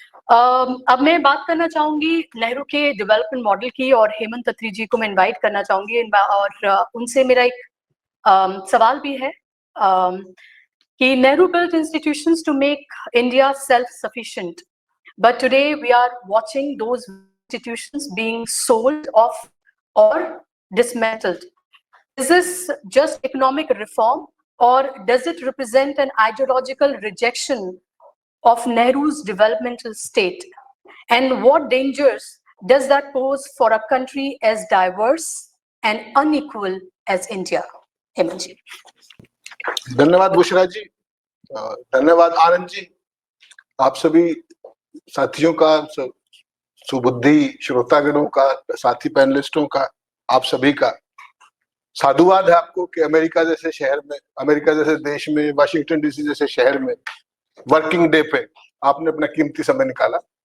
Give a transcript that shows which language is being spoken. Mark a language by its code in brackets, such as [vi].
[hi] अब मैं बात करना चाहूंगी नेहरू के डेवलपमेंट मॉडल की और हेमंत अत्री जी को मैं इनवाइट करना चाहूंगी और उनसे मेरा एक सवाल भी है कि Nehru [en] built institutions to make India self-sufficient, but today we are watching those institutions being sold off or dismantled. Is this just economic reform or does it represent an ideological rejection of Nehru's developmental state? And what dangers does that pose for a country as diverse and unequal as India? Hemant ji. [hi] धन्यवाद बुशरा जी, धन्यवाद आनंद जी, आप सभी साथियों का, सुबुद्धि श्रोतागणों का, साथी पैनलिस्टों का, आप सभी का साधुवाद है आपको कि अमेरिका जैसे शहर में, अमेरिका जैसे देश में, वाशिंगटन डीसी जैसे शहर में वर्किंग डे पे आपने अपना कीमती समय निकाला।